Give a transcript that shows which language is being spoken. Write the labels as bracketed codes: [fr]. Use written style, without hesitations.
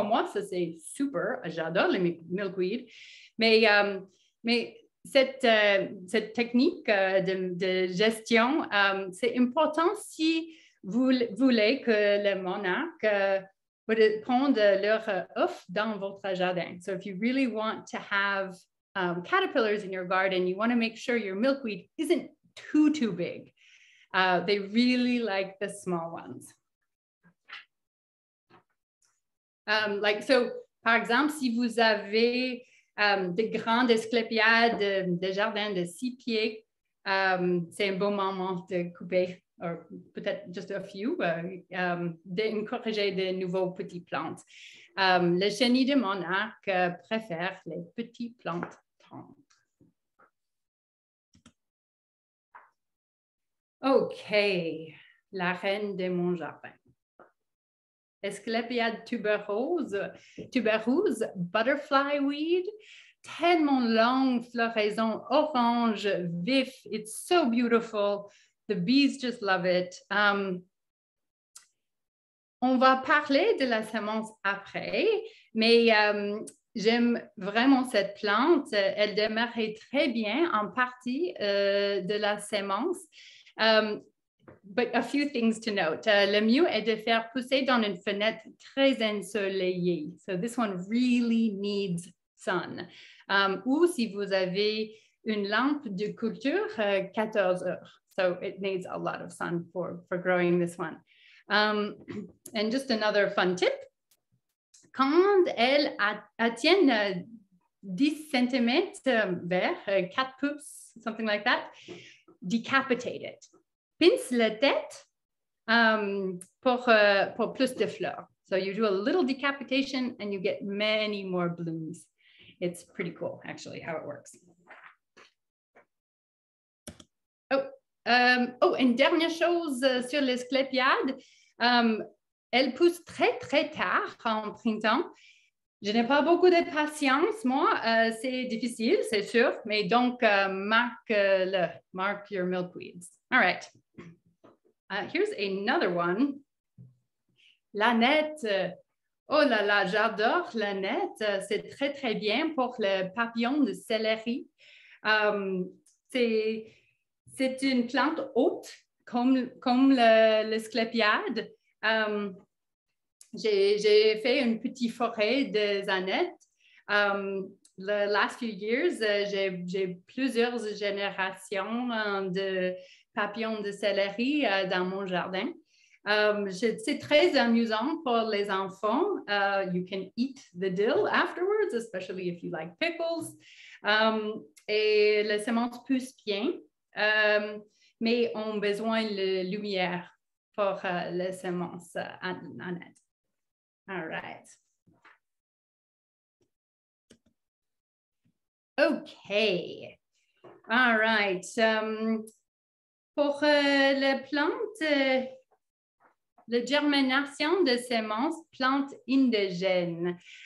[fr] Pour moi, ça c'est super. J'adore les milkweed. Mais cette technique de gestion, c'est important si vous voulez que les monarques prennent leur œuf dans votre jardin. [en] So if you really want to have caterpillars in your garden, you want to make sure your milkweed isn't too big. They really like the small ones. [fr] Par exemple, si vous avez des grandes asclépiades de jardin de 6 pieds, c'est un bon moment de couper, ou peut-être [en] just a few, [fr] d'encourager de nouveaux petites plantes. Le chenille de monarque préfère les petites plantes tendres. OK, la reine de mon jardin. Asclepiade tuberose, [en] butterfly weed, [fr] tellement longue floraison orange vif. [en] It's so beautiful. The bees just love it. [fr] On va parler de la semence après, mais j'aime vraiment cette plante. Elle démarrait très bien en partie de la semence. [en] But a few things to note. [fr] Le mieux est de faire pousser dans une fenêtre très ensoleillée. [en] So this one really needs sun. [fr] Ou si vous avez une lampe de culture, 14 heures. [en] So it needs a lot of sun for growing this one. And just another fun tip. [fr] Quand elles atteignent 10 cm vers 4 pouces, [en] something like that, decapitate it. [fr] Pince la tête pour plus de fleurs. [en] So you do a little decapitation and you get many more blooms. It's pretty cool, actually, how it works. [fr] Une dernière chose sur les sclépiades. Elles poussent très, très tard en printemps. Je n'ai pas beaucoup de patience, moi. C'est difficile, c'est sûr. Mais donc, [en] mark your milkweeds. All right. Here's another one. L'aneth. [fr] Oh là là, j'adore l'aneth. C'est très, très bien pour le papillon de céleri. C'est une plante haute, comme le sclépiade. J'ai fait une petite forêt de anettes. [en] The last few years, [fr] j'ai plusieurs générations de papillons de céleri dans mon jardin. C'est très amusant pour les enfants. [en] You can eat the dill afterwards, especially if you like pickles. [fr] Et les semences poussent bien, mais ont besoin de lumière pour les semences anettes. [en] All right. OK. All right. [fr] Pour la plante, la germination de semences, plantes indigènes.